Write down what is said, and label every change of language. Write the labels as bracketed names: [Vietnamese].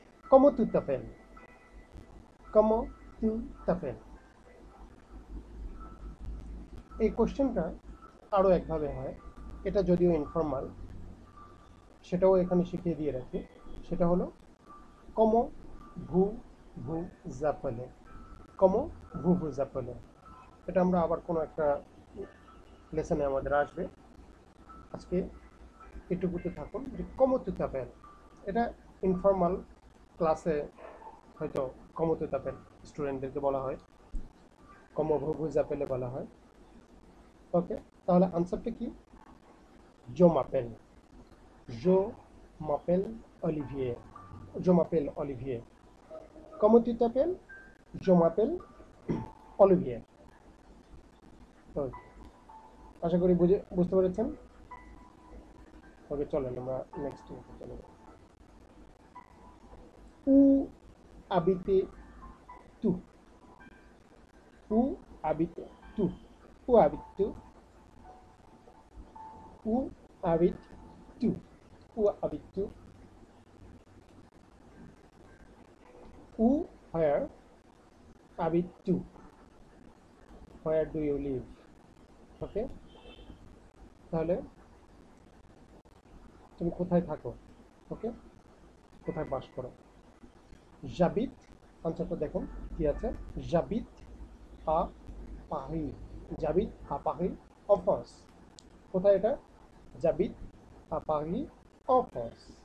[French] Comment tu t'appelles? Comment tu t'appelles? [Bangla] এই কোশ্চেনটা আরও একভাবে হয়, এটা যদিও ইনফর্মাল, সেটাও এখানে শিখিয়ে দিয়ে রাখি। সেটা হলো [French] comment vous vous appelez? Comment vous vous appelez? [Bangla] এটা আমরা আবার কোনো একটা লেসনে আমাদের আসবে। আজকে এটুকুতে থাকুন যে [French] comment tu t'appelles, [Bangla] এটা ইনফর্মাল ক্লাসে হয়তো comment tu t'appelles স্টুডেন্টদেরকে বলা হয়, [French] comment vous vous appelez [Bangla] বলা হয়। ওকে, তাহলে আনসারটা কি? [French] je m'appelle, je m'appelle Olivier, je m'appelle Olivier. Comment tu t'appelles? Je m'appelle Olivier. [Bangla] আশা করি বুঝতে পেরেছেন। ওকে, চলেন আমরা নেক্সট চলে যাব। [French] Où habites-tu? Où habites-tu? Où habites-tu? Où habites-tu? Où habites-tu? Où, [English] where [French] habites-tu? [English] Where do you live? [Bangla] ওকে, তাহলে তুমি কোথায় থাকো? ওকে, কোথায় বাস করো? [French] j'habite, [Bangla] আনসারটা দেখুন কি আছে। [French] j'habite à Paris. j'habite à Paris en France. [Bangla] কোথায় এটা? [French] j'habite à Paris en France.